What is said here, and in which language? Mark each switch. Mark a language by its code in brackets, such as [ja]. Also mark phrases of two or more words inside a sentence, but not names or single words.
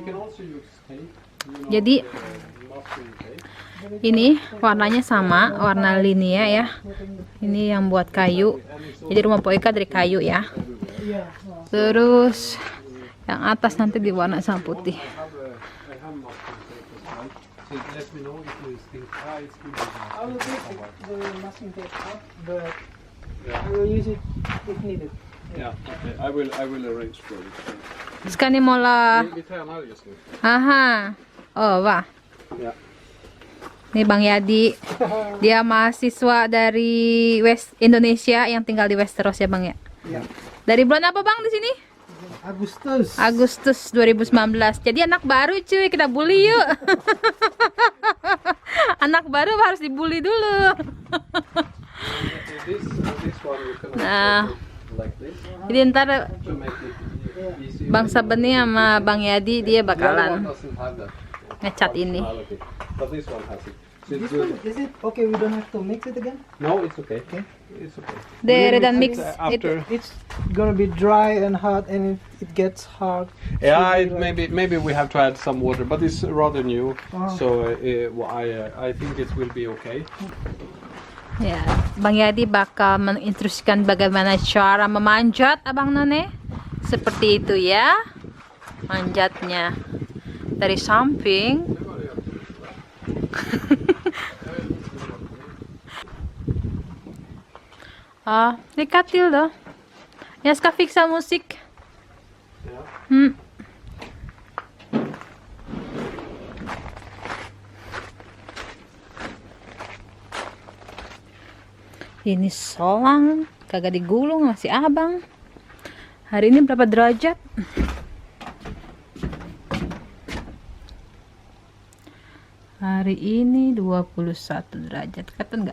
[id] Jadi ini warnanya sama, warna linia ya. Ini yang buat kayu, jadi rumah Po Ika dari kayu ya. Terus yang atas nanti diwarna sama putih. [sv] Ska ni måla? [id] Aha. Oh, wah. Nih Bang Yadi. Dia mahasiswa dari Indonesia yang tinggal di Westeros ya, Bang ya. Dari bulan apa Bang di sini? Agustus 2019. Jadi anak baru cuy, kita bully yuk. Anak baru harus dibully dulu. Nah, jadi ntar Bang Sabeni sama Bang Yadi dia bakalan ngecat ini. [en] Is it okay? We don't have to mix it again. No, it's okay. It's okay. They don't mix it. After. It's gonna be dry and hot, and it gets hard. Yeah, So maybe we have to add some water, but it's rather new, Oh. so I think it will be okay. [id] Ya, Bang Yadi bakal menginstruksikan bagaimana cara memanjat Abang None. Seperti itu ya. Manjatnya dari samping. [sv] Lycka till då. Jag ska fixa musik. [id] Ini solang, kagak digulung masih abang. Hari ini berapa derajat? Hari ini 21 derajat, kata enggak?